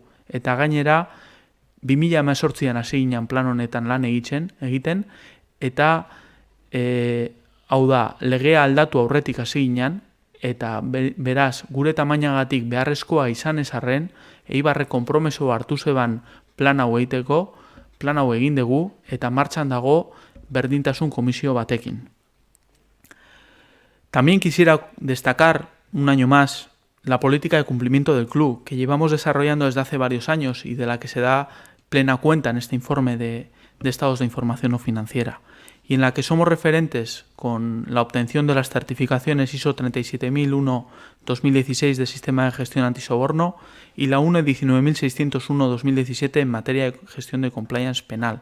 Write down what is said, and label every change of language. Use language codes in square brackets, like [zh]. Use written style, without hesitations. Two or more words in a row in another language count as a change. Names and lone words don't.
[eu] Eta gainera, 2018an hasi ginen plan honetan lan egiten, eta hau da, legea aldatu aurretik hasi ginen, eta beraz, gure tamainagatik beharrezkoa izan ez arren, Eibarrek konpromiso hartu zeban plan hau egiteko, plan hau egin dugu eta martxan dago berdintasun komisio batekin. [es] También quisiera destacar un año más la política de cumplimiento del club, que llevamos desarrollando desde hace varios años y de la que se da plena cuenta en este informe de estados de información no financiera, y en la que somos referentes con la obtención de las certificaciones ISO 37001-2016 de Sistema de Gestión Antisoborno y la UNE 19601-2017 en materia de gestión de compliance penal.